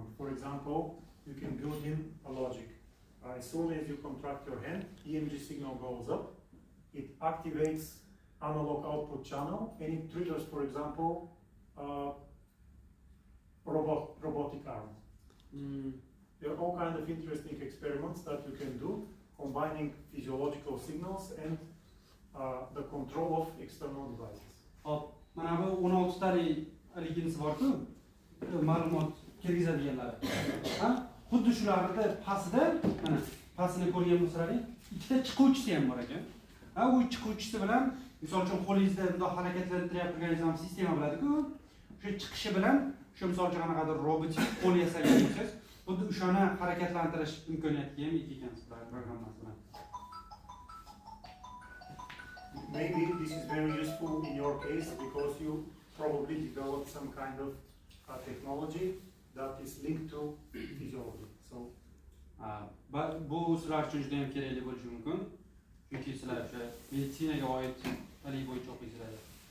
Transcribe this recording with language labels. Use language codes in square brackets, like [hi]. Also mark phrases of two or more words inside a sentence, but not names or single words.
[en] For example, you can build in a logic. As soon as you contract your hand, EMG signal goes up, it activates analog output channel, and it triggers, for example, robotic arm. There are all kinds of interesting experiments that you can do, combining physiological signals and the control of external devices. [uz] Hop, mana bu 16 tali aligisi bor-ku, ma'lumot kirgizadiganlar. Ha? Xuddi shularning pastida, mana pastini ko'rgan bo'lsalaring, ikkita chiquvchisi ham bor ekan. Ha, u chiquvchisi bilan, misol uchun qo'lingizda bundoq harakatlantirib turganingiz ham sistema biladi-ku. O'sha chiqishi bilan, shu misol uchun qanaqadir robotik qo'l yasagan bo'lsangiz, xuddi o'shani harakatlantirish imkoniyatiga ham ega ekansiz programmasi bilan. [en] Maybe this is very useful in your case because you probably developed some kind of technology that is linked to physiology. So, [uz] bu sizlar uchun juda ham kerakli bo'lishi mumkin. Chunki sizlar o'sha meditsinaga oid alik bo'yicha o'qiysizlar.